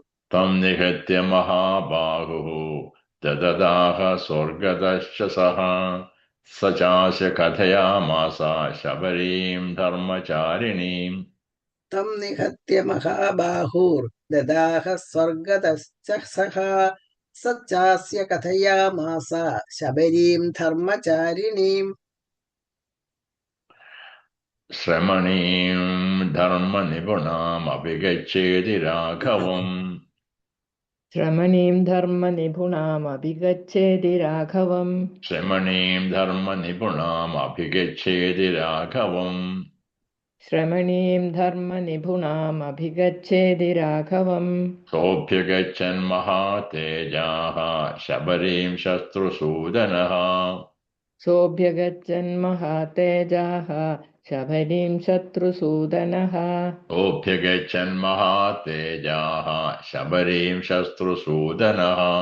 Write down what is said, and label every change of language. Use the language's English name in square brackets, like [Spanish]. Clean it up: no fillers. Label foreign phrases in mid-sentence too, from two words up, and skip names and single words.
[Sanskrit] तं निहत्य महाबाहुः दददाह स्वर्गतश्चसः स चास्य कथयामास शबरीं धर्मचारिणीम् तं निहत्य महाबाहुर्ददाह स्वर्गतश्च सः स चास्य कथयामास शबरीं धर्मचारिणीम् ശ്രമണീം ധർമ്മനിപുണാമഭിഗച്ഛേതി രാഘവം ശ്രമണീം ധർമ്മനിപുണാമഭിഗച്ഛേതി രാഘവം ശ്രമണീം ധർമ്മനിപുണാമഭിഗച്ഛേതി രാഘവം ശ്രമണീം ധർമ്മനിപുണാമഭിഗച്ഛേതി രാഘവം सोऽभ्यगच्छन् महातेजाः शबरीं शत्रुसूदनः सोऽभ्यगच्छन्महातेजाः शबरीं शत्रुसूदनः सोऽभ्यगच्छन् महातेजाः शबरीं शत्रुसूदनः